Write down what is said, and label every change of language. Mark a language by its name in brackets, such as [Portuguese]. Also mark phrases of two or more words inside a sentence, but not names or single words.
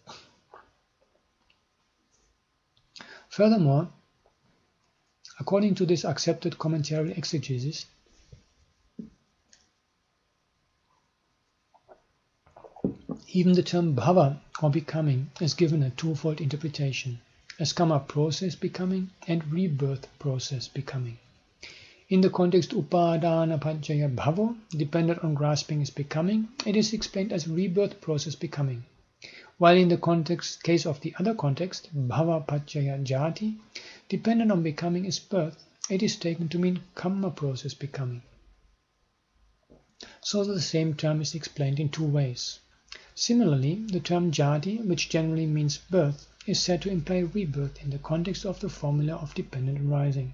[English] Furthermore, according to this accepted commentary exegesis, even the term bhava, or becoming, is given a 2-fold interpretation, as karma process becoming and rebirth process becoming. In the context [Pali] upadana paccaya bhavo, [English] dependent on grasping is becoming, it is explained as rebirth process becoming. While in the case of the other context, [Pali] bhava paccaya jati, [English] dependent on becoming is birth, it is taken to mean karma process becoming. So the same term is explained in 2 ways. Similarly, the term jati, which generally means birth, is said to imply rebirth in the context of the formula of dependent arising.